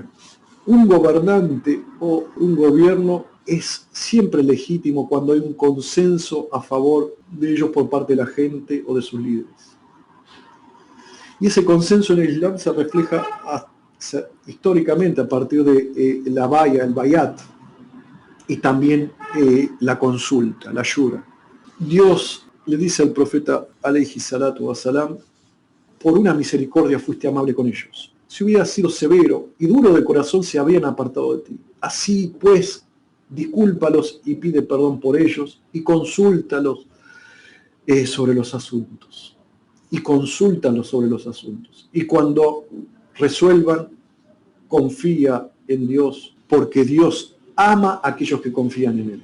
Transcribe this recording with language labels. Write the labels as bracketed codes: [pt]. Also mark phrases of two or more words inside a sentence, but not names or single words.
[es] Un gobernante o un gobierno es siempre legítimo cuando hay un consenso a favor de ellos por parte de la gente o de sus líderes. Y ese consenso en el Islam se refleja históricamente a partir de la baya, el bayat, y también la consulta, la shura. Dios le dice al profeta [ar] عليه الصلاة والسلام: [es] por una misericordia fuiste amable con ellos. Si hubieras sido severo y duro de corazón, se habrían apartado de ti. Así pues, discúlpalos y pide perdón por ellos y consúltalos sobre los asuntos. Y consúltalos sobre los asuntos. Y cuando resuelvan, confía en Dios, porque Dios ama a aquellos que confían en Él.